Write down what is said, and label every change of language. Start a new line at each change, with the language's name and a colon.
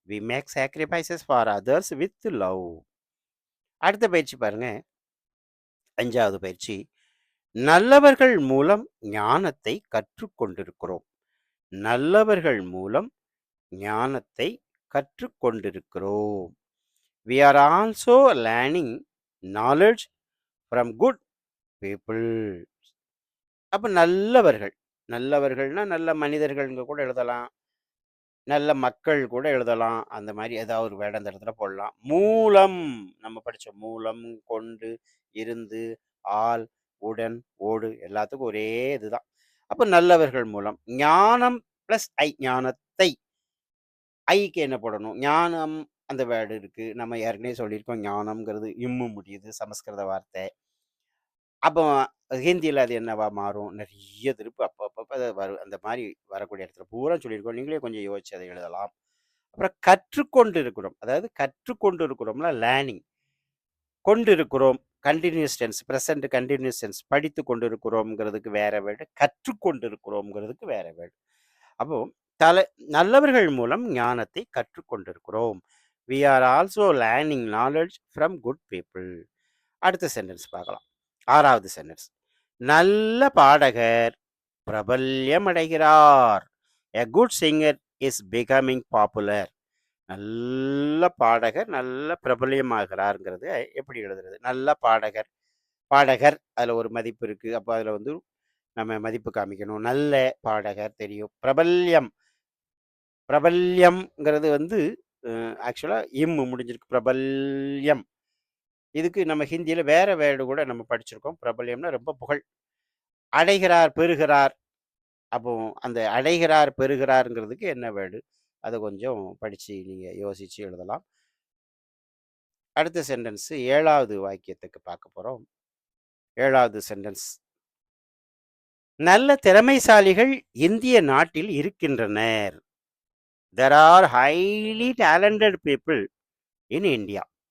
English: We make sacrifices for others with love.
Tamil: அடுத்த பயிற்சி பாருங்க. 5வது பயிற்சி. நல்லவர்கள் மூலம் ஞானத்தை கற்றுக்கொண்டிருக்கிறோம். நல்லவர்கள் மூலம் ஞானத்தை கற்றுக்கொண்டிருக்கிறோம்.
English: We are also learning knowledge from good people.
Tamil: அப்ப நல்லவர்கள். நல்லவர்கள்னா நல்ல மனிதர்கள்ங்க கூட எழுதலாம். நல்ல மக்கள் கூட எழுதலாம். அந்த மாரி ஏதாவது ஒரு வேர்ட் அந்த இடத்துல போடலாம். மூலம் நம்ம படிச்சோம். மூலம், கொண்டு, இருந்து, ஆல், உடன், ஓடு எல்லாத்துக்கும் ஒரே இதுதான். அப்ப நல்லவர்கள் மூலம். ஞானம் பிளஸ் ஐ ஞானத்தை. ஐக்கு என்ன போடணும்? ஞானம் அந்த வேர்டு இருக்கு. நம்ம ஏற்கனவே சொல்லியிருக்கோம். ஞானம்ங்கிறது இம்மு முடியுது. சமஸ்கிருத வார்த்தை. அப்போ ஹிந்தியில அது என்னவா மாறும்? நெறைய திருப்பு அப்பப்ப அது வரும். அந்த மாரி வரக்கூடிய இடத்துல பூரா சொல்லியிருக்கோம். நீங்களே கொஞ்சம் யோசிச்சு அதை எழுதலாம். அப்புறம் கற்றுக்கொண்டு இருக்கிறோம். அதாவது கற்றுக்கொண்டு இருக்கிறோம்னா லேர்னிங். கொண்டு இருக்கிறோம். Continuous tense. Present continuous tense. படித்துக் கொண்டிருக்கிறோம்ங்கிறதுக்கு வேற வேர்டு. கற்றுக்கொண்டு இருக்கிறோம்ங்கிறதுக்கு வேற வேர்டு. அப்போ தல நல்லவர்கள் மூலம் ஞானத்தை கற்றுக்கொண்டிருக்கிறோம்.
English: We are also learning knowledge from good people.
Tamil: அடுத்த சென்டென்ஸ் பார்க்கலாம். 6வது சென்டென்ஸ். நல்ல பாடகர் பிரபல்யம் அடைகிறார்.
English: A good singer is becoming popular.
Tamil: நல்ல பாடகர் நல்ல பிரபல்யமாகிறார்ங்கிறது எப்படி எழுதுறது? நல்ல பாடகர். பாடகர் அதில் ஒரு மதிப்பு இருக்கு. அப்போ அதில் வந்து நம்ம மதிப்பு காமிக்கணும். நல்ல பாடகர் தெரியும். பிரபல்யம். பிரபல்யம்ங்கிறது வந்து ஆக்சுவலா முடிஞ்சிருக்கு. பிரபல்யம். இதுக்கு நம்ம ஹிந்தியில வேற வேர்டு கூட நம்ம படிச்சிருக்கோம். பிரபல்யம்னா ரொம்ப புகழ். அடைகிறார், பெறுகிறார். அப்போ அந்த அடைகிறார், பெறுகிறார்ங்கிறதுக்கு என்ன வேர்டு? அத கொஞ்சம் படிச்சு நீங்க யோசிச்சு எழுதலாம். அடுத்த சென்டென்ஸ் 7வது வாக்கியத்துக்கு பார்க்க போறோம். 7வது சென்டென்ஸ். நல்ல திறமைசாலிகள் இந்திய நாட்டில் இருக்கின்றனர்.
English: There are highly talented people in India.